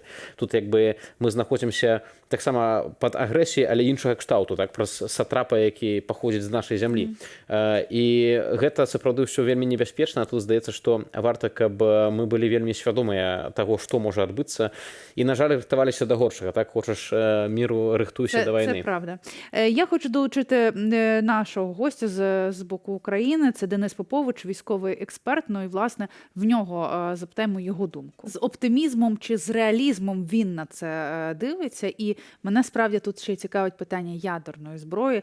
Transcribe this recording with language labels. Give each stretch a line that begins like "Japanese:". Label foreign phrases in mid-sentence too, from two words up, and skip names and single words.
Belarusian: Тут як бы мы знаходзімся таксама пад агрэсіяй, але іншага кшталту, так, праз сатрапа, які паходзіць з нашай зямлі. І гэта сапраўды ўсё вельмі небяспечна. Тут здаецца, што варта, каб мы былі вельмі свядомыя таго, што можа адбыцца. І, на жаль, рыхтаваліся да горшага. Так, хочаш міру, рыхтуйся да вайны.
Ukrainian: Це правда. Я хочу долучити нашого гостя з боку України. Це Денис Попович, військовий експерт. Ну і, власне, в нього запитаємо його думку. З оптимізмом чи з реалізмом він на це дивиться. І мене справді тут ще цікавить питання ядерної зброї.